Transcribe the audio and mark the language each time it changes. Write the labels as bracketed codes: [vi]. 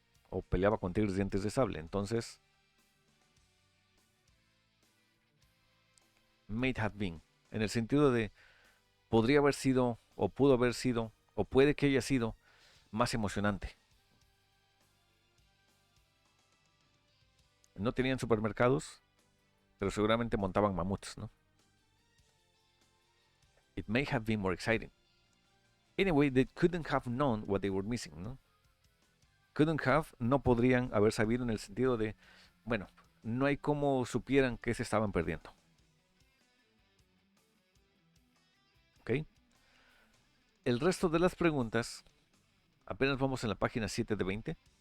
[es] O peleaba con tigres de dientes de sable. Entonces, [en] might have been, [es] en el sentido de podría haber sido, o pudo haber sido, o puede que haya sido más emocionante. No tenían supermercados, pero seguramente montaban mamuts, ¿no? [en] It may have been more exciting. Anyway, they couldn't have known what they were missing, [es] ¿no? Couldn't have, no podrían haber sabido en el sentido de, bueno, no hay cómo supieran que se estaban perdiendo. ¿Ok? El resto de las preguntas, apenas vamos en la página 7 de 20.